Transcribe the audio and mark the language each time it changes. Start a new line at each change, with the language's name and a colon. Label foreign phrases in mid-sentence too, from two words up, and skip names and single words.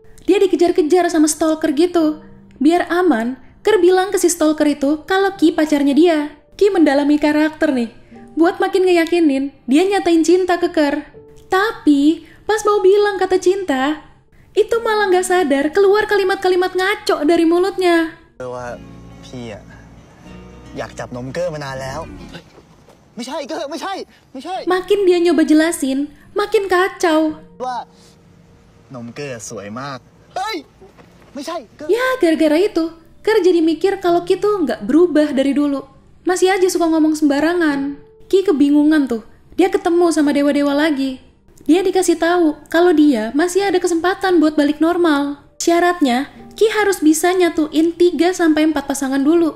Indonesian: Dia dikejar-kejar sama stalker gitu. Biar aman, Ker bilang ke si stalker itu kalau Ki pacarnya dia. Ki mendalami karakter nih, buat makin ngeyakinin dia nyatain cinta ke Ker. Tapi pas mau bilang kata cinta, itu malah gak sadar keluar kalimat-kalimat ngaco dari mulutnya.
Thai: ว่าพี่อะอยากจับนมเกอร์มานานแล้วไม่ใช่เกอร์ไม่ใช่
Indonesian: Makin dia nyoba jelasin, makin kacau.
Thai: ว่านมเกอร์สวยมากเฮ้ยไม่ใช่เกอร์
Indonesian: Ya gara-gara itu, Ker jadi mikir kalau Ki tuh gak berubah dari dulu. Masih aja suka ngomong sembarangan. Ki kebingungan tuh, dia ketemu sama dewa-dewa lagi. Dia dikasih tahu kalau dia masih ada kesempatan buat balik normal. Syaratnya, Ki harus bisa nyatuin 3-4 pasangan dulu.